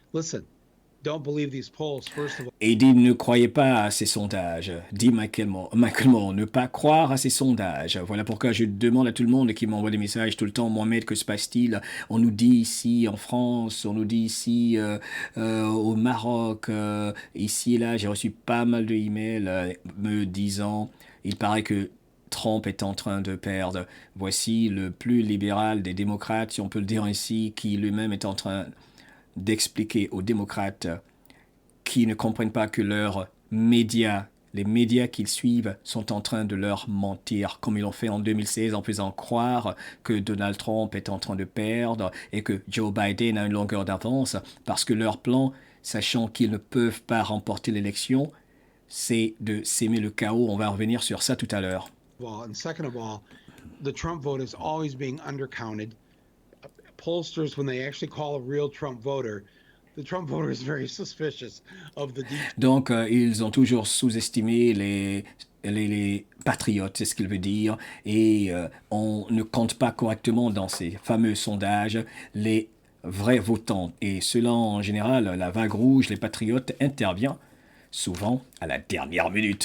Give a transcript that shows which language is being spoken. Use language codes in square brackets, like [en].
[en] Listen, don't believe these polls, first of all. [fr] Et dit ne croyez pas à ces sondages, dit Michael Moore, ne pas croire à ces sondages. Voilà pourquoi je demande à tout le monde qui m'envoie des messages tout le temps, Mohamed, que se passe-t-il? On nous dit ici en France, on nous dit ici au Maroc, ici et là, j'ai reçu pas mal de emails me disant, il paraît que Trump est en train de perdre. Voici le plus libéral des démocrates, si on peut le dire ainsi, qui lui-même est en train d'expliquer aux démocrates qui ne comprennent pas que leurs médias, les médias qu'ils suivent, sont en train de leur mentir, comme ils l'ont fait en 2016 en faisant croire que Donald Trump est en train de perdre et que Joe Biden a une longueur d'avance, parce que leur plan, sachant qu'ils ne peuvent pas remporter l'élection, c'est de s'aimer le chaos. On va revenir sur ça tout à l'heure. [en] And second of all, the Trump vote is always being undercounted. Pollsters, when they actually call a real Trump voter, the Trump voter is very suspicious of the details. [fr] Donc, ils ont toujours sous-estimé les patriotes, c'est ce qu'il veut dire, et on ne compte pas correctement dans ces fameux sondages les vrais votants. Et cela, en général, la vague rouge, les patriotes intervient souvent à la dernière minute.